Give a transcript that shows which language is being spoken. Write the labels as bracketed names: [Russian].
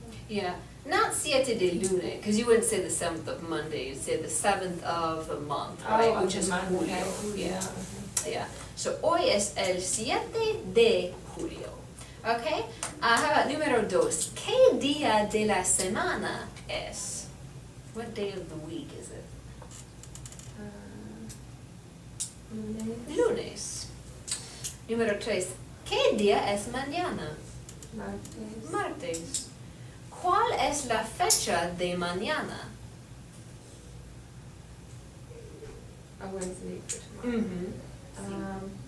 [English] Yeah, not [Spanish] siete de lune, [English] because you wouldn't say the 7th of Monday, you'd say the 7th of the month, right? Oh, Which is Monday, Julio. Yeah. okay. [Spanish] Yeah, so hoy es el 7 de julio. [English] Okay, how about [Spanish] número 2? ¿Qué día de la semana es? [English] What day of the week is it? [Spanish] Lunes. Lunes. Número 3. ¿Qué día es mañana? Martes. Martes. ¿Cuál es la fecha de mañana? [English] Oh, it's the week for tomorrow.